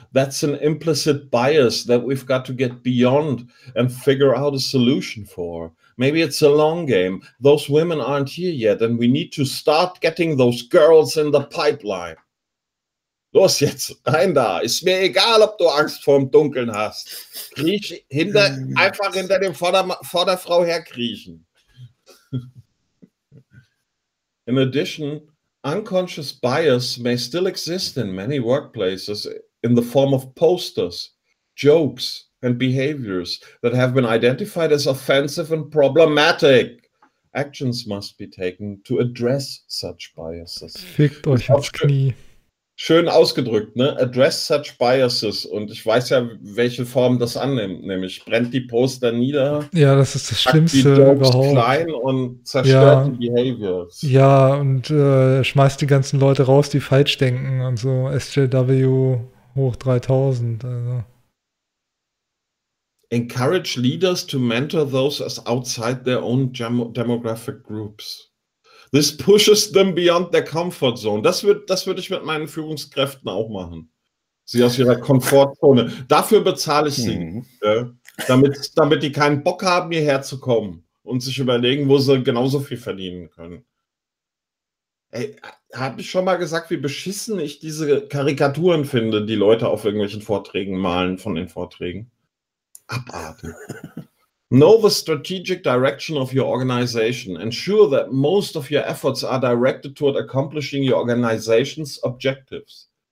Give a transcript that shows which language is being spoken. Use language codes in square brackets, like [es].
[en] That's an implicit bias that we've got to get beyond and figure out a solution for. Maybe it's a long game. Those women aren't here yet and we need to start getting those girls in the pipeline. [de] Los jetzt, rein da. Ist mir egal, ob du Angst vorm Dunkeln hast. Kriech hinter, einfach hinter dem Vorderfrau herkriechen. [en] In addition, unconscious bias may still exist in many workplaces in the form of posters, jokes, and behaviors that have been identified as offensive and problematic. Actions must be taken to address such biases. [de] Fickt euch aufs Knie. Schön ausgedrückt, ne? [en] Address such biases. [de] Und ich weiß ja, welche Form das annimmt. Nämlich brennt die Poster nieder. Ja, das ist das Schlimmste überhaupt. Die klein und zerstört ja. Die Behaviors. Ja, und schmeißt die ganzen Leute raus, die falsch denken. Und so SJW hoch 3000. Also. [en] Encourage leaders to mentor those as outside their own demographic groups. This pushes them beyond their comfort zone. [de] Das würde ich mit meinen Führungskräften auch machen. Sie aus ihrer Komfortzone. Dafür bezahle ich sie. Ja, damit die keinen Bock haben, hierher zu kommen und sich überlegen, wo sie genauso viel verdienen können. Ey, habe ich schon mal gesagt, wie beschissen ich diese Karikaturen finde, die Leute auf irgendwelchen Vorträgen malen von den Vorträgen? Abartig. [en] Know the strategic direction of your organization. Ensure that most of your efforts are directed toward accomplishing your organization's objectives.